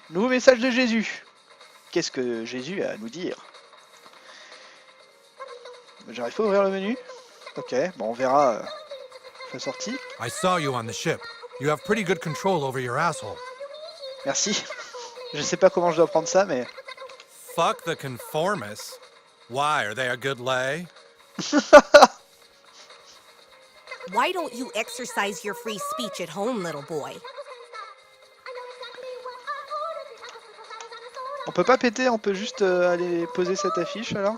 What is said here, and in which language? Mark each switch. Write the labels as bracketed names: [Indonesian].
[French] Nouveau message de Jésus. Qu'est-ce que Jésus a à nous dire? J'arrive pas à ouvrir le menu. Ok, bon on verra la sortie. [English] I saw you on the ship. You have pretty good control over your asshole. [French] Merci. Je sais pas comment je dois prendre ça, mais... [English] Fuck the conformists. Why, are they a good lay? Why don't you exercise your free speech at home, little boy? [French] On peut pas péter, on peut juste aller poser cette affiche alors?